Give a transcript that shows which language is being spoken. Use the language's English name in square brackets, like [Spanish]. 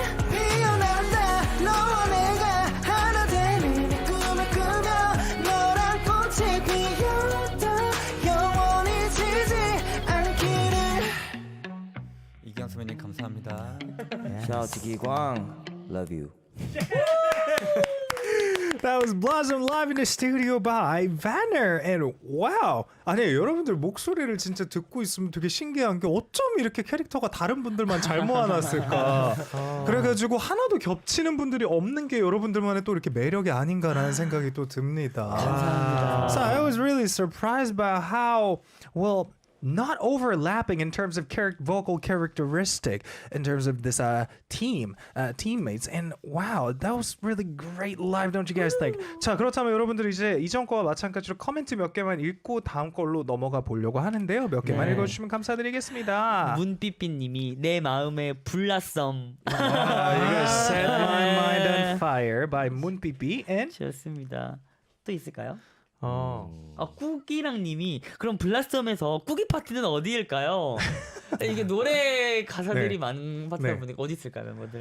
[Korean] 피어난다 너와 내가 하나 되는 이 꿈을 꾸며 너란 꽃이 피었다 영원히 지지 않기를 이기영 선배님 감사합니다. [English] Shout out to 기광. Love you. That was Blossom live in the studio by Vanner. And wow. [Korean] 아니 여러분들 목소리를 진짜 듣고 있으면 되게 신기한 게 어쩜 이렇게 캐릭터가 다른 분들만 잘 모아놨을까. 그래가지고 하나도 겹치는 분들이 없는 게 여러분들만의 또 이렇게 매력이 아닌가라는 생각이 또 듭니다. 감사합니다. [English] So I was really surprised by how well not overlapping in terms of vocal characteristic in terms of this teammates and wow that was really great live don't you guys think? [Korean] 자 그렇다면 여러분들 이제 이전 거와 마찬가지로 코멘트 몇 개만 읽고 다음 걸로 넘어가 보려고 하는데요 몇 개만 네. 읽어주시면 감사드리겠습니다. 문삐삐님이 내 마음의 불났섬. [English] You guys set my mind on fire by 문삐삐 and [Korean] 좋습니다. 또 있을까요? 어. 꾸기랑님이 그럼 블라썸에서 꾸기 파티는 어디일까요? 이게 노래 가사들이 네. 많은 파트다 네. 보니까 어디 있을까요, 멤버들?